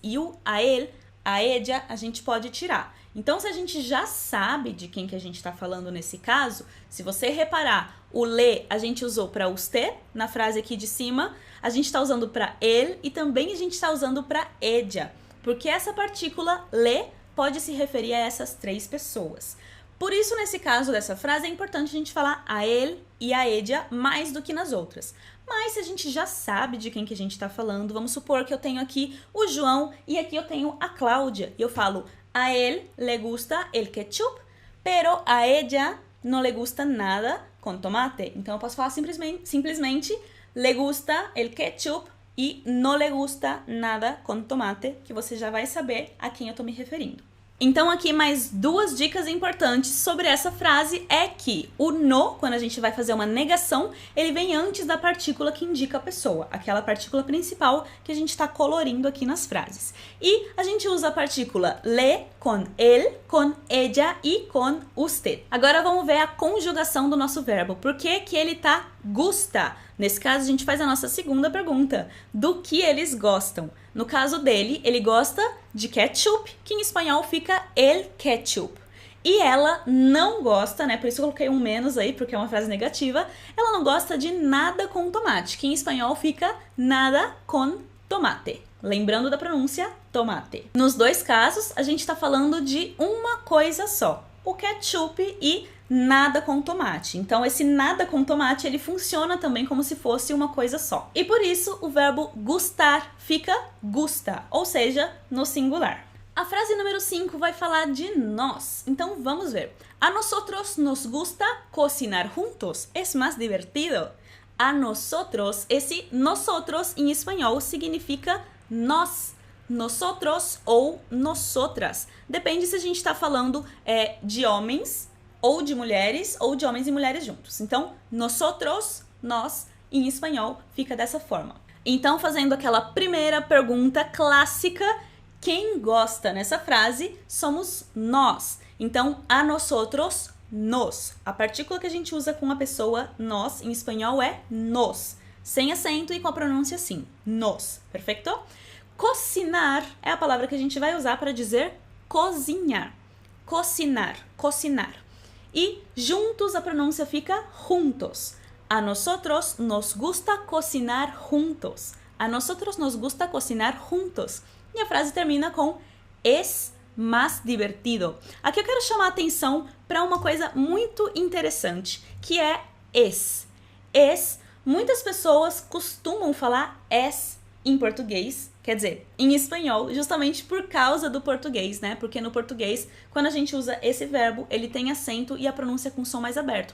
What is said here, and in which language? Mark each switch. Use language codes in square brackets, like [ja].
[pt] E o a él, a ella, a gente pode tirar. Então, se a gente já sabe de quem que a gente está falando nesse caso, se você reparar, o le a gente usou para usted, na frase aqui de cima, a gente está usando para él e também a gente está usando para ella, porque essa partícula le pode se referir a essas 3 pessoas. Por isso, nesse caso dessa frase, é importante a gente falar a él e a ella mais do que nas outras. Mas se a gente já sabe de quem que a gente está falando, vamos supor que eu tenho aqui o João e aqui eu tenho a Cláudia. E eu falo, [es] a él le gusta el ketchup, pero a ella no le gusta nada con tomate. [pt] Então eu posso falar simplesmente [es] le gusta el ketchup [pt] e [es] no le gusta nada con tomate, [pt] que você já vai saber a quem eu tô me referindo. Então aqui mais 2 dicas importantes sobre essa frase é que o no, quando a gente vai fazer uma negação, ele vem antes da partícula que indica a pessoa, aquela partícula principal que a gente está colorindo aqui nas frases. E a gente usa a partícula le com él, com ella e com usted. Agora vamos ver a conjugação do nosso verbo. Por que que ele tá gusta? Nesse caso, a gente faz a nossa segunda pergunta. Do que eles gostam? No caso dele, ele gosta de ketchup, que em espanhol fica el ketchup. E ela não gosta, né? Por isso eu coloquei um menos aí, porque é uma frase negativa. Ela não gosta de nada com tomate, que em espanhol fica [es] nada con tomate. [pt] Lembrando da pronúncia, tomate. Nos 2 casos, a gente está falando de uma coisa só. O ketchup e nada com tomate. Então, esse nada com tomate, ele funciona também como se fosse uma coisa só. E por isso, o verbo gustar fica gusta, ou seja, no singular. A frase número 5 vai falar de nós. Então, vamos ver. [es] A nosotros nos gusta cocinar juntos. Es más divertido. [pt] A nosotros, esse nosotros em espanhol significa nós. Nosotros ou nosotras. Depende se a gente está falando de homens ou de mulheres, ou de homens e mulheres juntos. Então, nosotros, nós, em espanhol, fica dessa forma. Então, fazendo aquela primeira pergunta clássica, quem gosta nessa frase somos nós. Então, a nosotros, nos. A partícula que a gente usa com a pessoa nós em espanhol é nos, sem acento e com a pronúncia assim, nos, perfeito? Cocinar é a palavra que a gente vai usar para dizer cozinhar. Cocinar, cocinar. E juntos a pronúncia fica juntos. [es] A nosotros nos gusta cocinar juntos. A nosotros nos gusta cocinar juntos. [pt] E a frase termina com [es] es más divertido. [pt] Aqui eu quero chamar a atenção para uma coisa muito interessante, que é es. Es, muitas pessoas costumam falar es em português, quer dizer, em espanhol, justamente por causa do português, né? Porque no português, quando a gente usa esse verbo, ele tem acento e a pronúncia com som mais aberto.